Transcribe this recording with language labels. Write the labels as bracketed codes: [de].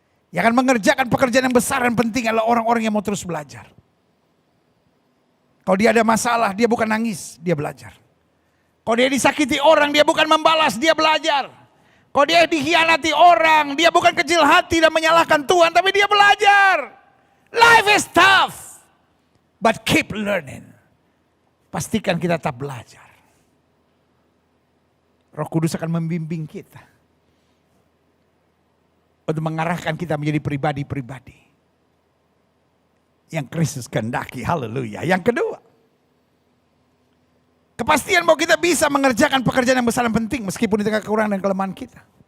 [id] Yang akan mengerjakan pekerjaan yang besar dan penting adalah orang-orang yang mau terus belajar. Kalau dia ada masalah, dia bukan nangis, dia belajar. Kalau dia disakiti orang, dia bukan membalas, dia belajar. Kalau dia dikhianati orang, dia bukan kecil hati dan menyalahkan Tuhan, tapi dia belajar. [en] Life is tough, but keep learning. [id] Pastikan kita tetap belajar. Roh Kudus akan membimbing kita untuk mengarahkan kita menjadi pribadi-pribadi yang Kristus kehendaki. Haleluya. Yang kedua, kepastian bahwa kita bisa mengerjakan pekerjaan yang besar dan penting meskipun di tengah kekurangan dan kelemahan kita.